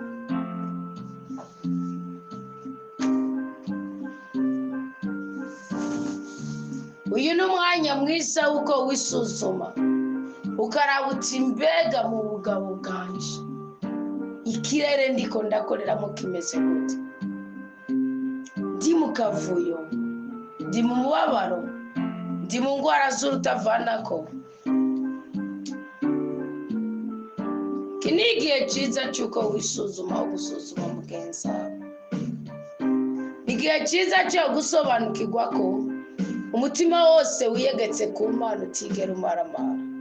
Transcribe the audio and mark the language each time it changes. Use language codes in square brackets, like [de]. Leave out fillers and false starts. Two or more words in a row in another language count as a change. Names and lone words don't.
[rn] Uyu ni umwanya mwiza w'uko wisuzuma, ukaraba uti mbega mu bugabo bwanje ikirere ndiko ndakoreramo kimeze gute? Ndi mu kavuyo, ndi mu mubabaro, ndi mu ngwara z'urutavanako. Iki ni igihe cyiza cy'uko wisuzuma aho gusuzuma mugenzi wawe. Igihe cyiza cyo gusobanukirwa ko umutima wose wiyegetse ku Mana utigera umaramara.